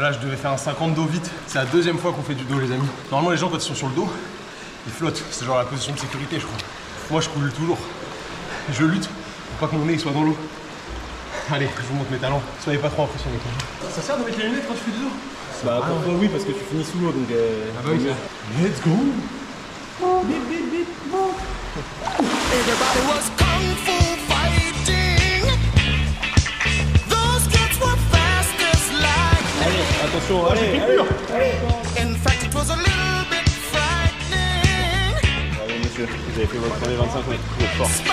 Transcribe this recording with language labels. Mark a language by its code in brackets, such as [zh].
[fr] Là, je devais faire un 50 dos vite. C'est la 2e fois qu'on fait du dos, les amis. Normalement, les gens, quand ils sont sur le dos, ils flottent. C'est genre la position de sécurité, je crois. Moi, je coule toujours. Je lutte pour pas que mon nez soit dans l'eau. Allez, je vous montre mes talents. Soyez pas trop impressionnés. Ça sert de mettre les lunettes quand tu fais du dos? Bah, oui, parce que tu finis sous l'eau donc. Ah bah oui, [en] let's go! [fr] Bip, bip, bip, bon. [en] Everybody was kung fu fighting. Those kids were fast as light. [fr] Allez, attention, allez. [en] In fact, it was a little bit frightening. [fr] Bravo monsieur, vous avez fait votre premier 25 mètres, vous êtes fort.